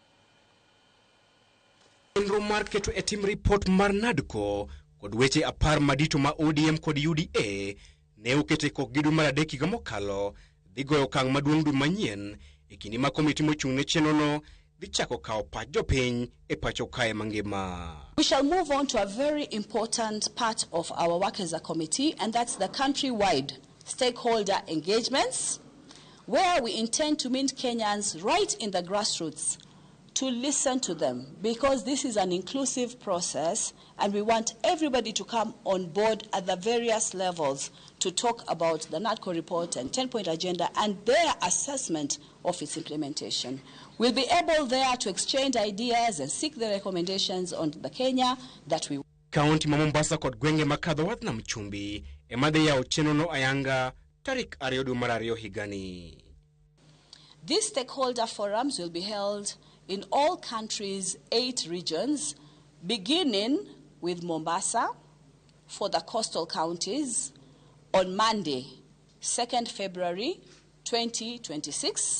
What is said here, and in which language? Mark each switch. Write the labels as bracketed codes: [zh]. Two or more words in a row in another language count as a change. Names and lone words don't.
[luo] Chenro mar keto e tim report mar Nadco kod weche 10 madito ma ODM kod UDA ne okete kokgi dwe mar adek higa mokalo dhi goyo okang' maduong' dwe manyien e kinde ma komiti mochung' ne chenro no dhi chako kawo pach jopiny e pacho kae mangima. [en] We shall move on to a very important part of our work as a committee, and that's the country-wide stakeholder engagements, where we intend to meet Kenyans right in the grassroots to listen to them, because this is an inclusive process and we want everybody to come on board at the various levels to talk about the Nadco report and 10-point agenda and their assessment of its implementation. We'll be able there to exchange ideas and seek the recommendations on the Kenya that we want. [luo] Kaunti ma Mombasa kod gwenge makadho wath nam chumbi emadhi yawo chenro no ayanga tarik 2 dwe mar 2 higani. [en] These stakeholder forums will be held in all countries' 8 regions, beginning with Mombasa for the coastal counties on Monday, 2nd February 2026.